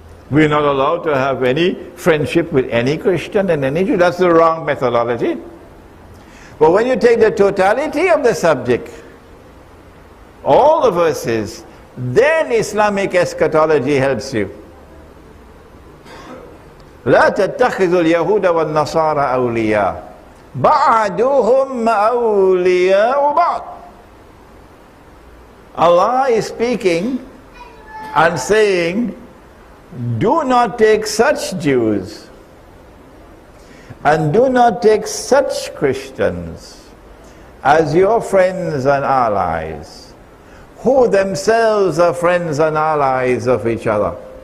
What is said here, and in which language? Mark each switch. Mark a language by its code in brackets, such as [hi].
[en] We're not allowed to have any friendship with any Christian and any Jew. That's the wrong methodology. But when you take the totality of the subject, all the verses, then Islamic eschatology helps you. [ar] لا تتخذوا اليهود والنصارى أولياء بعضهم أولياء بعض. [en] Allah is speaking and saying, do not take such Jews and do not take such Christians as your friends and allies, who themselves are friends and allies of each other.